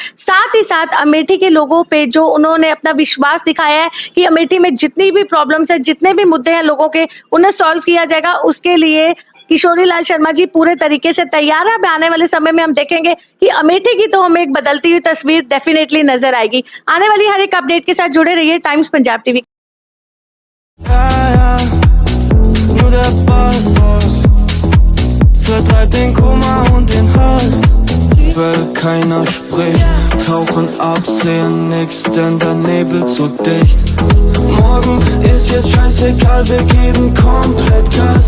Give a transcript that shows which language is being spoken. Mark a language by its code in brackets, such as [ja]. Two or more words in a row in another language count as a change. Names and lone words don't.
[hi] साथ ही साथ अमेठी के लोगों पे जो उन्होंने अपना विश्वास दिखाया है कि अमेठी में जितनी भी प्रॉब्लम्स है, जितने भी मुद्दे हैं लोगों के, उन्हें सॉल्व किया जाएगा, उसके लिए किशोरीलाल शर्मा जी पूरे तरीके से तैयार है। अब आने वाले समय में हम देखेंगे कि अमेठी की तो हमें एक बदलती हुई तस्वीर डेफिनेटली नजर आएगी। आने वाली हर एक अपडेट के साथ जुड़े रहिए टाइम्स पंजाब टीवी। [de] Vertreibt den Kummer und den Hass, weil keiner spricht, tauchen ab, sehen nix, denn der Nebel zu dicht. Morgen ist jetzt scheißegal, wir geben komplett